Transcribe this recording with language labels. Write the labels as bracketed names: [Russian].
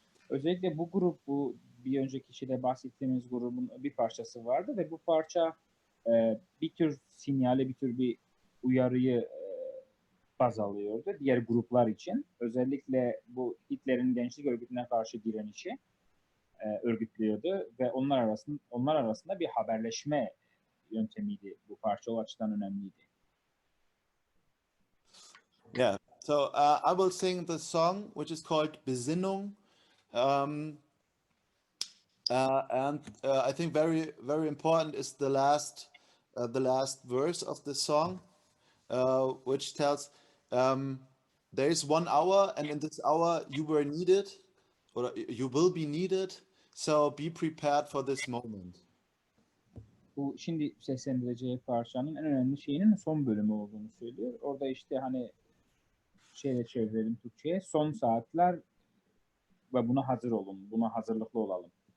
[Turkish] Özellikle bu grup, bu bir önceki kişide bahsettiğimiz grubun bir parçası vardı ve bu parça bir tür sinyali, bir tür bir uyarıyı baz alıyordu diğer gruplar için. Özellikle bu Hitler'in gençlik örgütüne karşı direnişi örgütlüyordu ve onlar arasında bir haberleşme yöntemiydi bu parça. O açıdan önemliydi. [English] Yeah. So I will sing the song, which is called Besinnung, and I think very, very important is the last verse of the song, which tells there is 1 hour, and in this hour you were needed, or you will be needed. So be prepared for this moment. [Turkish] Bu şimdi seslendireceği parçanın en önemli şeyinin son bölümü olduğunu söylüyor. Orada işte hani şeyle çevirelim Türkçe'ye, son saatler ve buna hazır olun, buna hazırlıklı olalım.